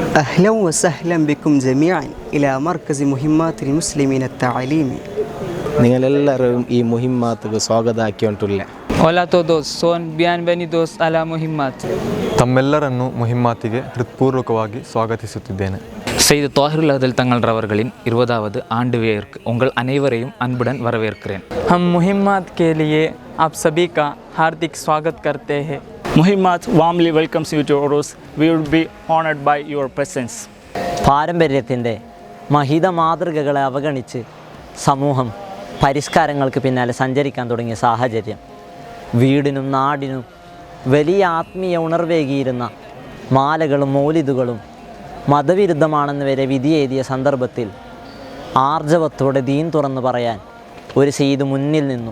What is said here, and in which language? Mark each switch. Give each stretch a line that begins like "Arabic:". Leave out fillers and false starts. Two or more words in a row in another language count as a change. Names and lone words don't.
Arabic: أهلا وسهلا بكم جميعا إلى مركز مهمات المسلمين التعليمي.
Basay: നിങ്ങളെല്ലാവരും ಈ ಮುಹಿಮ್ಮಾತ್ಗೆ ಸ್ವಾಗತ ಹಾಕಿಯುಂಟುಲ್ಲೆ.
Spanish: Hola a todos, son bienvenidos a la Muhimmat.
Kannada: ತಮ್ಮೆಲ್ಲರನ್ನು ಮುಹಿಮ್ಮಾತಿಗೆ ಹೃತ್ಪೂರ್ವಕವಾಗಿ ಸ್ವಾಗತಿಸುತ್ತಿದ್ದೇನೆ.
Tamil: செய்து தாஹிருல் அஹ்தல் தங்கள் அவர்களின் 20வது ஆண்டு விழாவிற்கு உங்கள் அனைவரையும் அன்புடன் வரவேற்கிறேன்.
Hindi: हम मुहिम्मत के लिए आप सभी का हार्दिक स्वागत करते हैं.
English: Muhimmat warmly welcomes you to Urus. We would be honored by your presence.
Malayalam: പാരമ്പര്യത്തിൻ്റെ മഹിത മാതൃകകളെ അവഗണിച്ച് സമൂഹം പരിഷ്കാരങ്ങൾക്ക് പിന്നാലെ സഞ്ചരിക്കാൻ തുടങ്ങിയ സാഹചര്യം വീടിനും നാടിനും വലിയ ആത്മീയ ഉണർവേകിയിരുന്ന മാലകളും മൗലിദുകളും മതവിരുദ്ധമാണെന്ന് വരെ വിധിയെഴുതിയ സന്ദർഭത്തിൽ ആർജവത്തോടെ ദീൻ തുറന്നു പറയാൻ ഒരു സെയ്ദ് മുന്നിൽ നിന്നു.